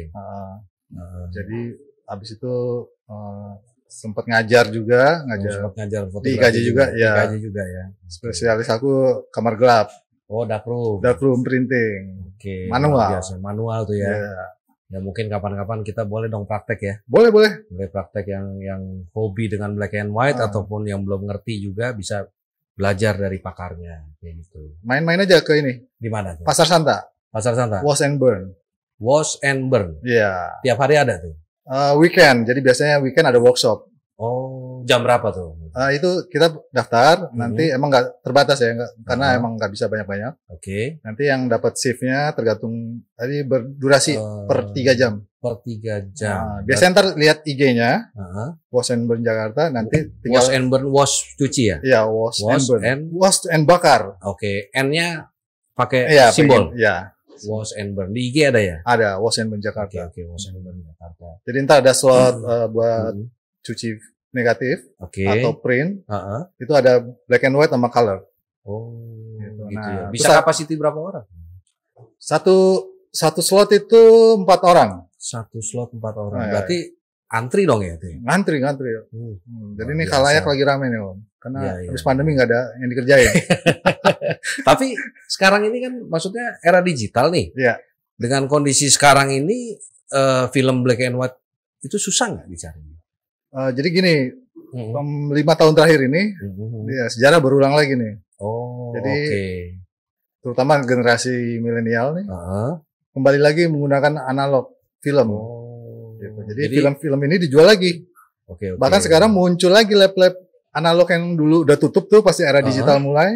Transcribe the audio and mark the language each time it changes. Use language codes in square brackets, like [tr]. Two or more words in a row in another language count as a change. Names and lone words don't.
[id] Jadi habis itu sempat ngajar juga, Sempat ngajar di IKJ juga, ya. IKJ juga ya. Spesialis aku kamar gelap. Oh, [en] dark room printing. [id] Oke. Manual. Biasa manual tuh ya. Ya mungkin kapan-kapan kita boleh dong praktek ya. Boleh. Boleh praktek yang hobi dengan [en] black and white [id] ataupun yang belum ngerti juga bisa belajar dari pakarnya kayak gitu. Main-main aja ke ini. Di mana tuh? Pasar Santa. Wash and burn. Iya. Tiap hari ada tuh. Weekend. Jadi biasanya weekend ada workshop. Oh, jam berapa tuh? Itu kita daftar, nanti emang nggak terbatas ya, karena emang nggak bisa banyak-banyak. Oke. Nanti yang dapat shiftnya tergantung, tadi berdurasi per 3 jam. Per 3 jam. Biasanya ntar lihat IG-nya, Wash and Burn Jakarta, nanti tinggal. Wash and burn, wash cuci ya? Iya, wash and burn. Wash and bakar. Oke, N-nya pakai simbol? Iya. Wash and burn. Di IG ada ya? Ada, Wash and Burn Jakarta. Oke, Wash and Burn Jakarta. Jadi ntar ada slot buat cuci negatif atau print. Itu ada [en] black and white [id] sama color. Oh, gitu ya. Bisa kapasiti berapa orang? Satu slot itu 4 orang. Satu slot 4 orang. Berarti antri dong ya? Ngantri. Jadi ini khalayak lagi rame nih Om. Karena habis pandemi nggak ada yang dikerjain. Tapi sekarang ini kan maksudnya era digital nih. Iya. Dengan kondisi sekarang ini film [en] black and white [id] itu susah nggak dicari? Jadi gini, 5 tahun terakhir ini ya, sejarah berulang lagi nih. Oh, jadi terutama generasi milenial nih, kembali lagi menggunakan [en] analog film. [id] Gitu. Jadi film-film ini dijual lagi. Bahkan sekarang muncul lagi lab-lab analog yang dulu udah tutup tuh pasti era digital mulai.